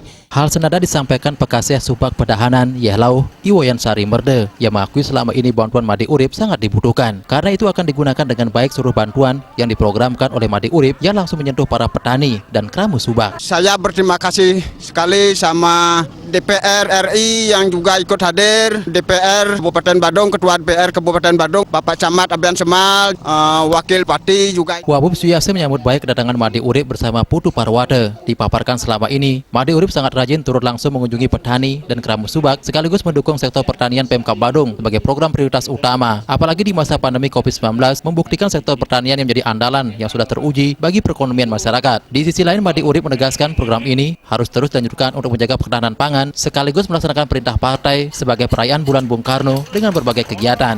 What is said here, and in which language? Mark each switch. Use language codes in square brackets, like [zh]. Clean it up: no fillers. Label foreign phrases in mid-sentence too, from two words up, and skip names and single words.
[id] Hal senada disampaikan Pekasih Subak Pedahanan Yahlau Iwayan Sari Merde yang mengakui selama ini bantuan Imade Urip sangat dibutuhkan karena itu akan digunakan dengan baik seluruh bantuan yang diprogramkan oleh Imade Urip yang langsung menyentuh para petani dan kramu Subak. Saya berterima kasih sekali sama DPR RI yang juga ikut hadir, DPR Kabupaten Badung, Ketua DPR Kabupaten Badung, Bapak Camat Abian Semal, Wakil Bupati juga. Wabub Suyase menyambut baik kedatangan Imade Urip bersama Putu Parwate. Dipaparkan selama ini, Imade Urip sangat rajin turut langsung mengunjungi petani dan kramu Subak sekaligus mendukung sektor pertanian Pemkab Badung sebagai program prioritas utama. Apalagi di masa pandemi COVID-19 membuktikan sektor pertanian yang menjadi andalan yang sudah teruji bagi perekonomian masyarakat. Di sisi lain, Imade Urip menegaskan program ini harus terus dilanjutkan untuk menjaga ketahanan pangan sekaligus melaksanakan perintah partai sebagai perayaan bulan Bung Karno dengan berbagai kegiatan.